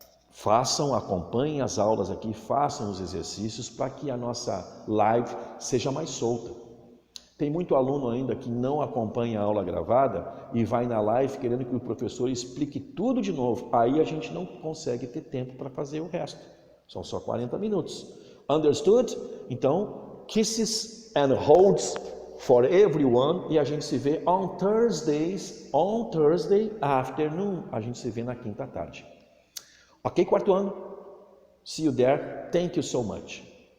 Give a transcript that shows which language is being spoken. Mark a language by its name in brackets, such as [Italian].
[Portuguese] Façam, acompanhem as aulas aqui, façam os exercícios para que a nossa live seja mais solta. Tem muito aluno ainda que não acompanha a aula gravada e vai na live querendo que o professor explique tudo de novo. Aí a gente não consegue ter tempo para fazer o resto. São só 40 minutos. [English] Understood? [Portuguese] Então, [English] kisses and holds for everyone. [Portuguese] E a gente se vê [English] on Thursday afternoon. [Portuguese] A gente se vê na quinta tarde. Ok, 4º ano? [English] See you there. Thank you so much.